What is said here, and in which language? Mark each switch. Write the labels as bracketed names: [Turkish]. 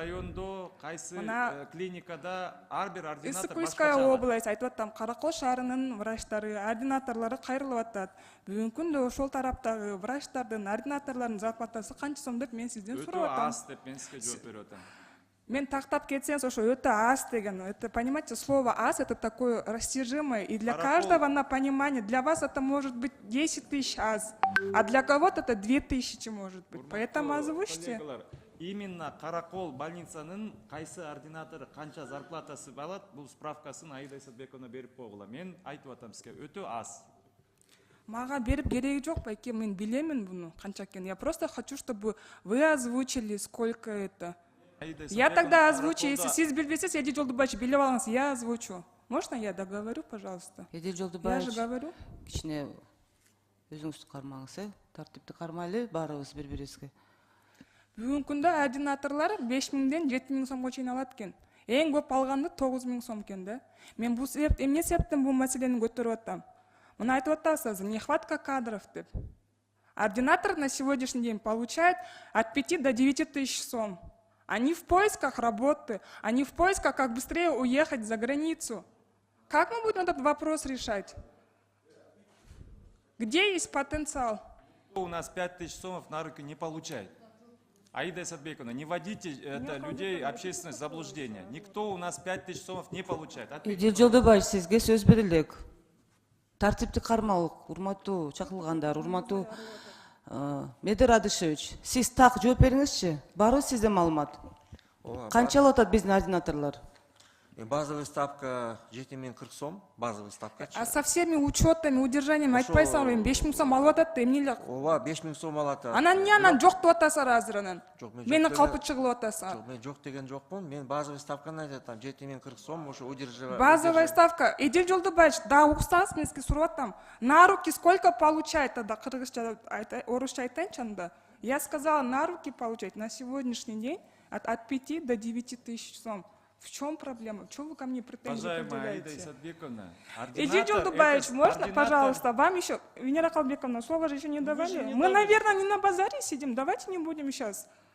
[Kyrgyz] Кайсы райондо, кайсы клиникада ар бир ординатор Иссык-Куйская область, айтып атам, Каракол шаарынын врачтары, ординаторлору кайрылып атат. Бүгүнкү күндө ошол тараптагы врачтардын, ординаторлордун зарплатасы канча сом деп мен сизден сурап атам. Өтө аз деп мен сизге жооп берип атам. Мен тактап кетсеңиз, ошо өтө аз деген. [Russian] Это, понимаете, слово аз это такое растяжимое, и для каждого на понимание. Для вас это может быть 10 тысяч аз, а для кого-то это 2000 может быть. Поэтому озвучьте. [Kyrgyz] Именно Каракол больницанын кайсы ординатору канча зарплатасы алат, бул справкасын Айда Исатбековна берип койгула. Мен айтып атам сизге, өтө аз. Мага берип кереги жок, байке, мен билемин буну канча экенин. [Russian] Я просто хочу, чтобы вы озвучили, сколько это. Я тогда озвучу, если [Kyrgyz] сиз билбесеңиз, [Russian] Элдил Жолдубаевич [Kyrgyz] билип алыңыз, [Russian] я озвучу. Можно я договорю, пожалуйста? Элдил Жолдубаевич, я же говорю. [Kyrgyz] Кичине өзүңүздү кармаңыз, тартипти кармайлы, баарыбыз бири-бирибизге. Бүгүнкү күндө ординаторлор 5 миңден 7 миң сомго чейин алат экен. Эң көп алганды 9 миң сом экен да. Мен бул эмне себептен бул маселени көтөрүп атам? Мына айтып атасыз, [Russian] нехватка кадров [Kyrgyz] деп. [Russian] Ординатор на сегодняшний день получает от 5 до 9 тысяч сом. Они в поисках работы, они в поисках, как быстрее уехать за границу. Как мы будем этот вопрос решать? Где есть потенциал? У нас 5000 сомов на руки не получает. Аида Исатбековна, не вводите людей общественность в заблуждение. Никто у нас 5000 сомов не получает. [Kyrgyz] Элдил Жолдубаевич, сизге сөз берилек. Тартипти кармалык, урматтуу чакырылгандар, урматтуу Медер Радышевич, сиз так жооп бериңизчи. Барбы сизде маалымат? Канча алып атат биздин ординаторлор? Базовый ставка 7040 сом, базовый ставка. [Russian] А со всеми учетами, удержаниями [Kyrgyz] айтпайсыңар, 5 миң сом алып атат да, эмне эле? Ооба, 5 миң сом алат. Анан эмне анан жок деп атасыңар азыр анан? Мени калпы чыгылып атасыңар. Жок, мен жок деген жокмун. Мен базовый ставканы айтып атам, 7040 сом, ошо удерживать. [Russian] Базовая ставка. [Kyrgyz] Элдил Жолдубаевич, да, уксаңыз, мен сизге сурап атам. [Russian] На руки сколько получает тогда? [Kyrgyz] Кыргызча, орусча айтайынчы анда. [Russian] Я сказала, на руки получать на сегодняшний день от 5 до 9 тысяч сом. В чем проблема? В чем вы ко мне претензии предъявляете? Аида Исатбековна, Элдил Жолдубаевич, можно, пожалуйста, вам еще, Венера Халбековна, слово же еще не давали. Мы, наверное, не на базаре сидим, давайте не будем сейчас